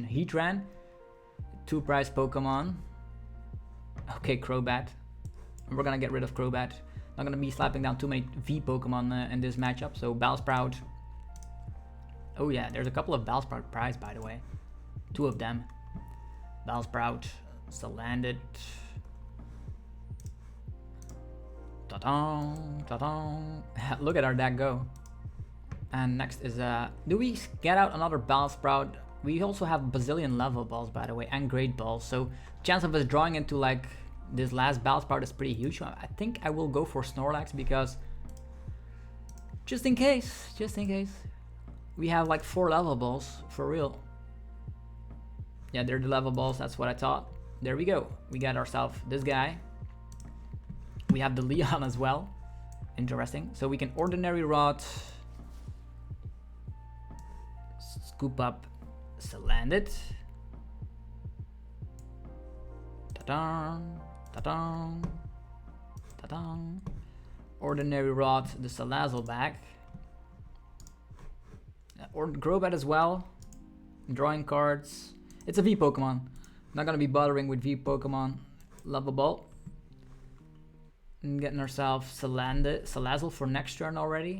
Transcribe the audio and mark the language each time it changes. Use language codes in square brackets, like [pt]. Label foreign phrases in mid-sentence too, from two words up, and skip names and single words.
[en] Heatran, 2-price Pokemon. Okay, Crobat. We're gonna get rid of Crobat. Not gonna be slapping down too many V Pokemon in this matchup, so Bellsprout. Oh yeah, there's a couple of Bellsprout prize, by the way. 2 of them. Bellsprout, Salandit. Ta-dong, ta-dong. Look at our deck go. And next is, do we get out another Bellsprout? We also have bazillion level balls, by the way, and great balls. So chance of us drawing into like this last Bellsprout is pretty huge. I think I will go for Snorlax because just in case, we have like 4 level balls for real. Yeah, they're the level balls. That's what I thought. There we go. We got ourselves this guy. We have the Leon as well. Interesting. So we can Ordinary Rod. Scoop up Salandit. Ta-dang, ta-dang, ta-dang. Ordinary Rod, the Salazzle back. Or Crobat as well. Drawing cards. It's a V Pokemon. Not gonna be bothering with V Pokemon. Level Ball. And getting ourselves Salazzle for next turn already.